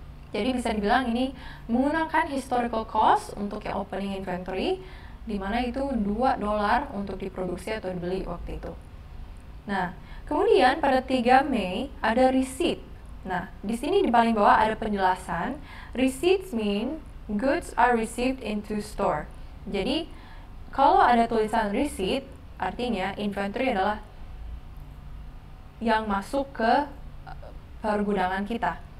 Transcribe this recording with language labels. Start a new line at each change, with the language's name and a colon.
Indonesian: Jadi bisa dibilang ini menggunakan historical cost untuk yang opening inventory, di mana itu $2 untuk diproduksi atau dibeli waktu itu. Nah, kemudian pada 3 Mei ada receipt. Nah, di sini di paling bawah ada penjelasan.
English: Receipts mean goods are received into store.
Indonesian: Jadi, kalau ada tulisan receipt, artinya inventory adalah yang masuk ke pergudangan kita.